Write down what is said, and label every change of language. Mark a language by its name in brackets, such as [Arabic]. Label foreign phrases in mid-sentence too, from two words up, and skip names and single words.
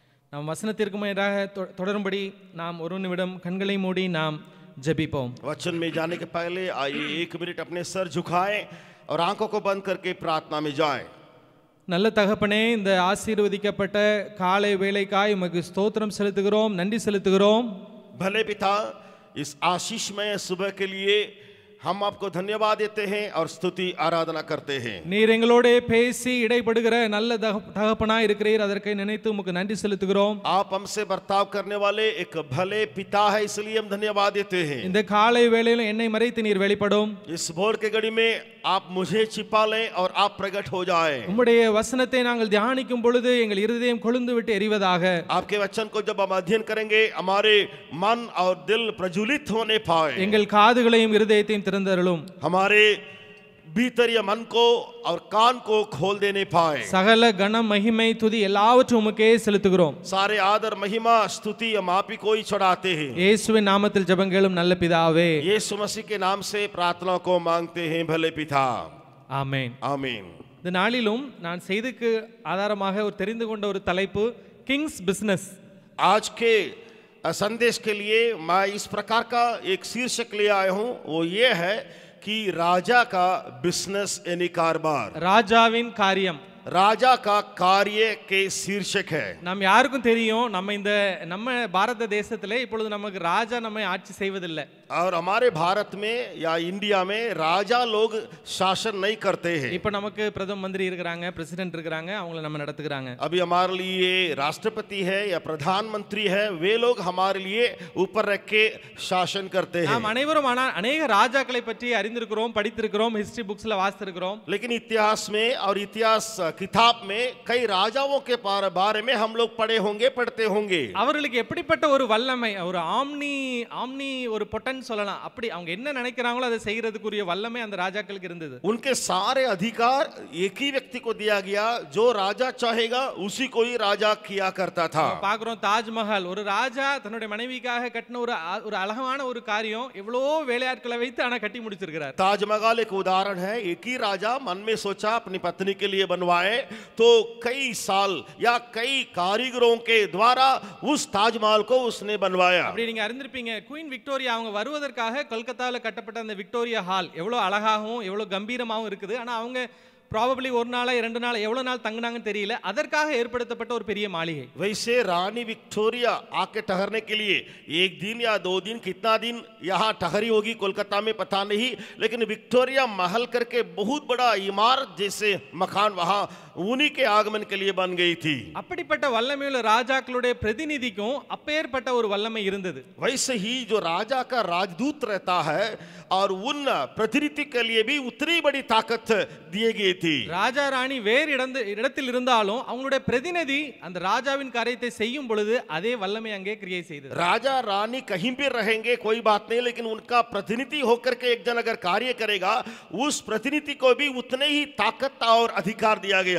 [Tamil] நாம் வசனத்திற்கு முன்னதாக தொடரும்படி நாம் ஒரு நிமிடம் கண்களை மூடி நாம் ஜெபிப்போம். [Hindi] वचन में जाने के पहले आइए 1 मिनट अपने सर झुकाएं और आंखों को बंद करके प्रार्थना में जाएं. [Tamil] நல்ல தகப்பனே, இந்த ஆசீர்வதிக்கப்பட்ட காலை வேளைக்காய் உமக்கு ஸ்தோத்திரம் செலுத்துகிறோம், நன்றி செலுத்துகிறோம். [Hindi] भले पिता, इस आशीषमय सुबह के लिए हम आपको धन्यवाद देते हैं और स्तुति आराधना करते हैं. [Tamil] நீர் எங்களோட பேசி இடைப்படுகிற நல்ல தகப்பனாய் இருக்கிறீர், அதற்கு நினைத்து உமக்கு நன்றி செலுத்துகிறோம். [Hindi] आप हमसे बर्ताव करने वाले एक भले पिता है, इसलिए हम धन्यवाद देते हैं. [Tamil] இந்த காலை வேளையிலும் என்னை மறைத்து நீர் வெளிப்படும். [Hindi] इस भोर के घड़ी में आप मुझे छिपा लें और आप प्रकट हो जाएं. [Tamil] உம்முடைய வசனத்தை நாங்கள் தியானிக்கும் பொழுது எங்கள் இருதயம் கொழுந்து விட்டு எரிவதாக. [Hindi] आपके वचन को जब हम अध्ययन करेंगे हमारे मन और दिल प्रज्वलित होने पाए. [Tamil] எங்கள் காதுகளையும் இருதயத்தையும் திறந்தருளும். [Hindi] हमारे भीतरीय मन को और कान को खोल देने पाए. [Tamil] சகல கன மகிமை துதி எல்லாவற்றையும் உமக்கே செலுத்துகிறோம். [Hindi] सारे आदर महिमा स्तुति हम आप ही को ही चढ़ाते हैं. [Tamil] இயேசுவின் நாமத்தில் ஜெபம் கேளும் நல்ல பிதாவே. [Hindi] यीशु मसीह के नाम से प्रार्थना को मांगते हैं भले पिता. [Tamil] ஆமென். [Hindi] आमीन. [Tamil] இந்த நாளிலும் நான் செய்திக்கு ஆதாரமாக ஒரு தெரிந்து கொண்ட ஒரு தலைப்பு [English] King's business. [Hindi] आज के संदेश के लिए मैं इस प्रकार का एक शीर्षक ले आया हूं, वो ये है कि राजा का बिजनेस यानी कारोबार. [Tamil] ராஜாவின் காரியம். [Hindi] राजा का कार्य के शीर्षक है. [Tamil] நம்ம யாருக்கும் தெரியும், நம்ம பாரத தேசத்திலே இப்பொழுது நமக்கு ராஜா நம்மை ஆட்சி செய்வதில்லை. [Hindi] और हमारे भारत में या इंडिया में राजा लोग शासन नहीं करते हैं. [Tamil] இப்போ நமக்கு பிரதம மந்திரி இருக்காங்க, பிரசிடென்ட் இருக்காங்க, அவங்கள நம்ம நடத்துகிறாங்க. [Hindi] अभी हमारे लिए राष्ट्रपति है या प्रधानमंत्री है, वे लोग हमारे लिए ऊपर रख के शासन करते हैं. [Tamil] நாம் अनेवரும் अनेक ராஜாக்களை பற்றி அறிந்திருக்கிறோம், படித்திருக்கிறோம், [English] history booksல [Tamil] வாசித்திருக்கிறோம். [Hindi] लेकिन इतिहास में और इतिहास किताब में कई राजाओं के बारे में हम लोग पढ़ते होंगे. [Tamil] அவர்களுக்கு எப்படிப்பட்ட ஒரு வல்லமை, ஒரு ஆம்னி ஒரு பொட்டன் சொல்லலாம். அப்படி அவங்க என்ன நினைக்கிறாங்களோ அதை செய்யறதுக்குரிய வல்லமை அந்த ராஜாக்களுக்கு இருந்தது. [Hindi] उनके सारे अधिकार एक ही व्यक्ति को दिया गया, जो राजा चाहेगा उसी को ही राजा किया करता था. [Tamil] பாக்குறோம், தாஜ்மஹால் ஒரு ராஜா தன்னுடைய மனைவிக்காக கட்டின ஒரு அழகான ஒரு காரியம், எவ்வளவு வேலையாட்களை வைத்து ஆனா கட்டி முடிச்சிருக்கிறார். [Hindi] ताजमहल एक उदाहरण है. एक ही राजा मन में सोचा अपनी पत्नी के लिए बनवाए, तो कई साल या कई कारीगरों के द्वारा उस ताजमहल को उसने बनवाया. [Tamil] அப்படி நீங்க அறிந்திருப்பீங்க, குயின் விக்டோரியா அவங்க வருவதற்காக கல்கத்தாவில் கட்டப்பட்ட அந்த விக்டோரியா ஹால் எவ்வளவு அழகாகவும் எவ்வளவு கம்பீரமாகவும் இருக்குது. ஆனா அவங்க ப்ராபபிலி ஒரு நாளா 2 நாள் எவ்வளவு நாள் தங்கினாங்கன்னு தெரியல, அதற்காக ஏற்படுத்தப்பட்ட ஒரு பெரிய மாளிகை. [Hindi] वैसे रानी विक्टोरिया आके ठहरने के लिए 1 दिन या 2 दिन कितना दिन यहाँ ठहरी होगी कोलकाता में पता नहीं, लेकिन विक्टोरिया महल करके बहुत बड़ा इमारत जैसे मकान वहाँ उन्हीं के आगमन के लिए बन गई थी. [Tamil] அப்படிப்பட்ட வல்லமையுள்ள ராஜாக்களுடைய பிரதிநிதிக்கும் அப்பேற்பட்ட ஒரு வல்லமை இருந்தது. [Hindi] वैसे ही जो राजा का राजदूत रहता है और उन प्रतिनिधि के लिए भी उतनी बड़ी ताकत दी गई थी. [Tamil] ராஜா ராணி வேறு இடத்தில் இருந்தாலும் அவங்களுடைய பிரதிநிதி அந்த ராஜாவின் காரியத்தை செய்யும் பொழுது அதே வல்லமை அங்கே கிரியை செய்தது. [Hindi] राजा रानी कहीं भी रहेंगे कोई बात नहीं, लेकिन उनका प्रतिनिधि होकर के एक जन अगर कार्य करेगा, उस प्रतिनिधि को भी उतने ही ताकत और अधिकार दिया गया.